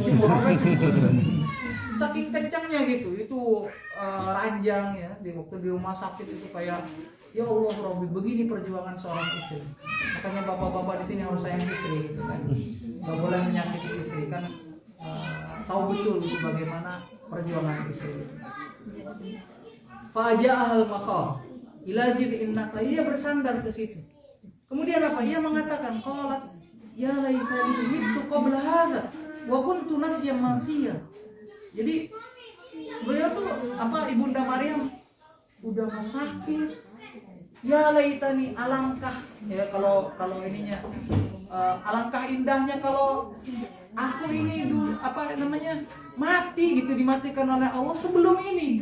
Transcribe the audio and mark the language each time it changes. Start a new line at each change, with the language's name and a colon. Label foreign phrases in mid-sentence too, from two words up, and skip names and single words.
Indonesian: Saking kencangnya gitu, itu ranjang ya. Waktu di rumah sakit itu kayak
Arabic: يا الله ربي,
Indonesian: begini perjuangan seorang istri. Makanya bapak-bapak di sini harus sayang istri gitu kan. Gak boleh menyakiti istri kan, tahu betul bagaimana perjuangan istri.
Arabic: فأجاءها المخاض إلى جذع النخلة,
Indonesian: dia bersandar ke situ. Kemudian apa? Ia mengatakan
Arabic: قالت يا ليتني مت قبل هذا وكنت نسيا منسيا.
Indonesian: Jadi beliau tuh Ibunda Maryam udah sakit.
Arabic: يا ليتني,
Indonesian: alangkah ya kalau ininya alangkah indahnya kalau aku ini dulu mati gitu, dimatikan oleh Allah sebelum ini.